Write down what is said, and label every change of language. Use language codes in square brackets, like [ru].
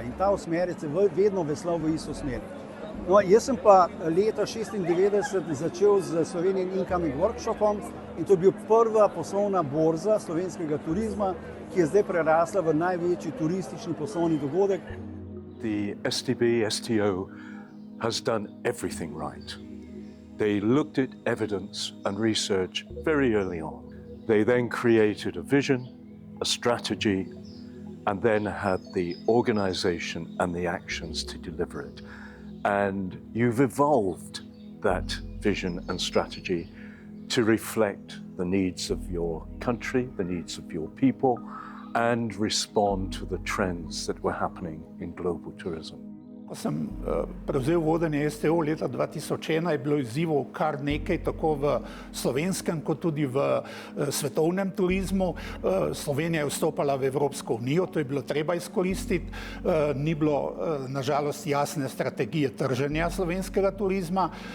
[sl] In ta osmerec je vedno veslal v isto smer. No, jaz sem pa leta 1996 začel z Slovenian Incoming Workshopom in to je bil prva poslovna borza slovenskega turizma, ki je zdaj prerasla v največji turistični poslovni dogodek. [en] The STB, STO has done everything right. They looked at evidence and research very early on. They then created a vision, a strategy, and then had the organization and the actions to deliver it. And you've evolved that vision and strategy to reflect the needs of your country, the needs of your people, and respond to the trends that were happening in global tourism. [sl] Ko sem prevzel vodenje STO leta 2001, je bilo izzivov kar nekaj, tako v slovenskem kot tudi v svetovnem turizmu. Slovenija je vstopala v Evropsko unijo, to je bilo treba izkoristiti. Ni bilo nažalost jasne strategije trženja slovenskega turizma.